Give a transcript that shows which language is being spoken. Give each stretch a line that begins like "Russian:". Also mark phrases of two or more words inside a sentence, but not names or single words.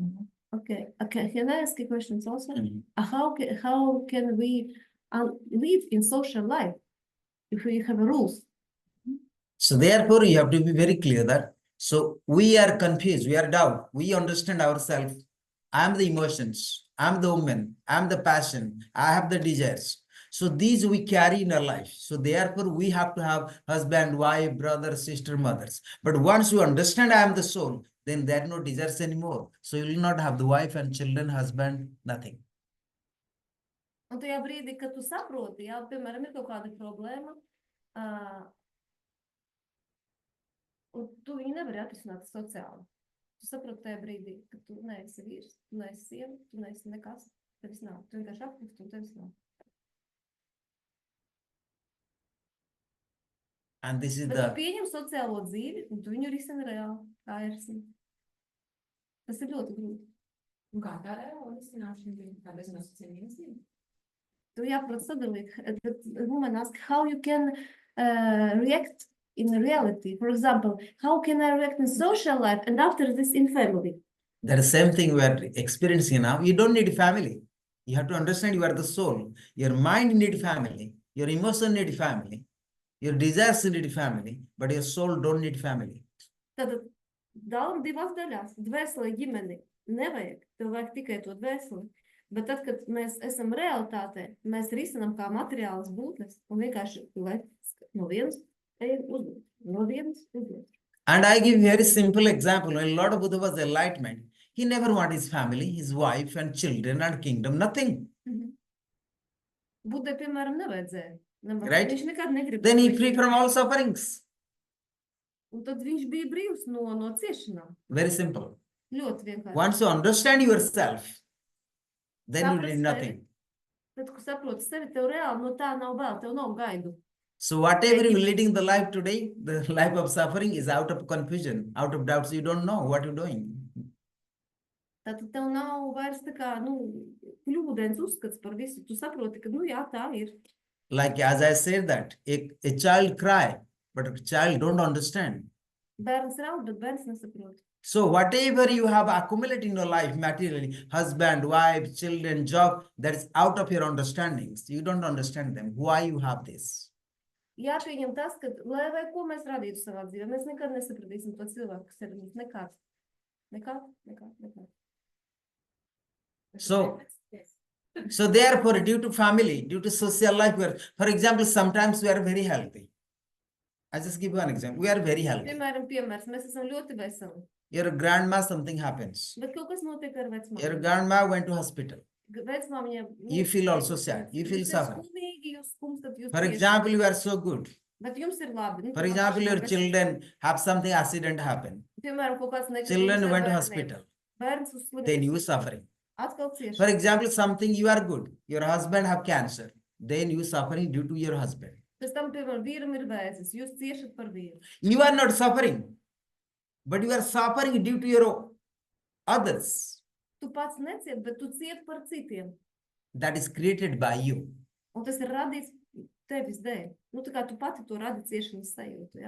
English: Okay, can I ask you questions also? How can we live in social life if we have rules? So therefore, you have to be very clear that, so we are confused, we are doubt, we understand ourselves. I'm the emotions, I'm the woman, I'm the passion, I have the desires. So these we carry in our life. So therefore, we have to have husband, wife, brother, sister, mothers. But once you understand I am the soul, then there are no desires anymore. So you will not have the wife and children, husband, nothing.
Latvian: Un tajā brīdī, kad tu saproti, piemēram, ir kaut kāda problēma, un tu viņu nevari atrisināt sociāli. Tu saproti tajā brīdī, ka tu neesi vīrs, tu neesi sieva, tu neesi nekas, tevis nav. Tu vienkārši apkļūsti un tevis nav.
English: And this is
Latvian: Bet
English: the...
Latvian: tu pieņem sociālo dzīvi, un tu viņu risini reāli, kā ir risini. Tas ir ļoti grūti. Un kā tā reāla risināšana bija? Kā beznosacījuma mīlestība? Tu jāprot sadalīt.
English: Woman ask how you can react in reality. For example, how can I react in social life and after this in family? The same thing we are experiencing now. You don't need family. You have to understand you are the soul. Your mind need family. Your emotion need family. Your desires need family. But your soul don't need family.
Latvian: Tātad daudz divās daļās. Dvēselē ģimeni nevajag. Tev vajag tikai to dvēseli. Bet tad, kad mēs esam realitātē, mēs risinām kā materiālas būtnes un vienkārši no vienas ejam uz otru. No vienas uz otru.
English: And I give very simple example. When Lord Buddha was enlightenment, he never wanted his family, his wife and children and kingdom, nothing.
Latvian: Budai, piemēram, nevajadzēja.
English: Right?
Latvian: Viņš nekad negribēja.
English: Then he free from all sufferings.
Latvian: Un tad viņš bija brīvs no ciešanām.
English: Very simple.
Latvian: Ļoti vienkārši.
English: Once you understand yourself, then you
Latvian: Saprast
English: need nothing.
Latvian: Tad, kad saproti sevi, tev reāli no tā nav vēl, tev nav gaidu.
English: So whatever you're leading the life today, the life of suffering is out of confusion, out of doubts. You don't know what you're doing.
Latvian: Tātad tev nav vairs tā kā, kļūdains uzskats par visu. Tu saproti, ka, jā, tā ir.
English: Like as I said that, a child cry, but a child don't understand.
Latvian: Bērns raud, bet bērns nesaprot.
English: So whatever you have accumulated in your life materially, husband, wife, children, job, that is out of your understandings. You don't understand them. Why you have this?
Latvian: Jāpieņem tas, ka, lai vai ko mēs radītu savā dzīvē, mēs nekad nesapratīsim to cilvēku, kas ir mums. Nekad.
English: So therefore, due to family, due to social life, for example, sometimes we are very healthy. I just give you an example. We are very healthy.
Latvian: Piemērs, mēs esam ļoti veseli.
English: Your grandma, something happens.
Latvian: Bet kaut kas notiek ar vecmāmu.
English: Your grandma went to hospital.
Latvian: Vecmāmiņa,
English: You feel also sad. You feel suffering.
Latvian: skumīgi, jūs skumstat, jūs
English: For
Latvian: ciešat.
English: example, you are so good.
Latvian: Bet jums ir labi.
English: For example, your children have something accident happen.
Latvian: Piemēram, kaut kāds negadījums
English: Children
Latvian: ar
English: went to
Latvian: bērniem.
English: hospital.
Latvian: Bērns uzslimst.
English: Then you suffering.
Latvian: Atkal cieši.
English: For example, something you are good. Your husband have cancer. Then you suffering due to your husband.
Latvian: Pēc tam, piemēram, vīram ir vēzis. Jūs ciešat par vīru.
English: You are not suffering, but you are suffering due to your others.
Latvian: Tu pats neciet, bet tu ciet par citiem.
English: That is created by you.
Latvian: Un tas ir radīts tevis dēļ. Tā kā tu pati to radi ciešanas sajūtu, ja?